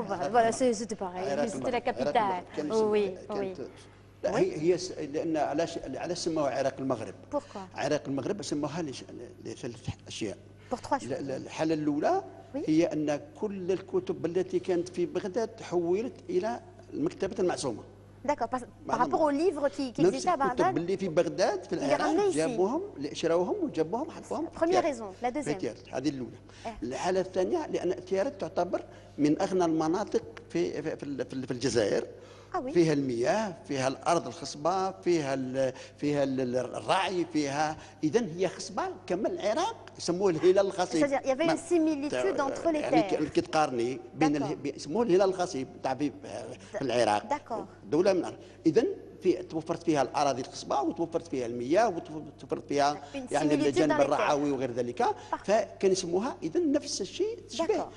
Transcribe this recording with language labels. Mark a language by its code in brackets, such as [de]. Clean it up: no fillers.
[fr] Voilà, c'était pareil, c'était la capitale. Oui, oui. [ar] لا هي لان علاش سموها عراق المغرب؟ عراق المغرب سموها لثلاث اشياء. الحاله الاولى هي ان كل الكتب التي كانت في بغداد تحولت الى المكتبه المعصومه. [fr] D'accord, par rapport aux livres qui existaient à Bagdad. [ar] الكتب اللي في بغداد في العراق جابوهم شراوهم وجابوهم حطوهم. [fr] Première raison, la deuxième. [ar] هذه الاولى. الحاله الثانيه لان تيارت تعتبر من اغنى المناطق في الجزائر. فيها المياه، فيها الارض الخصبه، فيها الرعي، فيها اذا هي خصبه كما العراق يسموه الهلال الخصيب. [fr] C'est-à-dire il y avait une similitude entre les terres. [ar] يعني كي تقارني بين يسموه الهلال الخصيب تاع في العراق. دوله من اذا توفرت فيها الاراضي الخصبه وتوفرت فيها المياه وتوفرت فيها يعني [fr] similitude [ar] الجانب [fr] dans les [ar] الرعوي وغير ذلك، فكان يسموها اذا نفس الشيء تشبه.